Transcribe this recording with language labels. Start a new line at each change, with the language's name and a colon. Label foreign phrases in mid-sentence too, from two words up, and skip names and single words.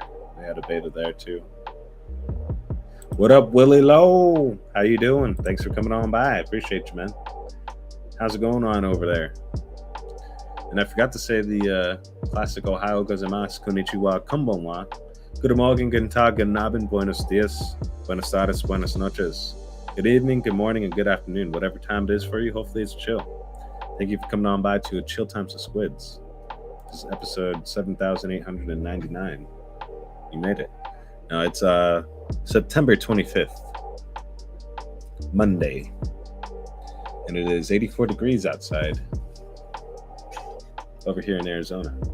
English: They had a beta there too. What up, Willie Lowe? How you doing? Thanks for coming on by. I appreciate you, man. How's it going on over there? And I forgot to say the classic
Japanese: おはようございます、こんにちは、こんばんは.
English: Good morning,
German: guten tag, guten abend,
Spanish: buenos dias, buenas tardes, buenas noches.
English: Good evening, good morning, and good afternoon. Whatever time it is for you, hopefully it's chill. Thank you for coming on by to Chill Times of SQUIDZZz. This is episode 7899. You made it. Now it's September 25th, Monday, and it is 84 degrees outside over here in Arizona.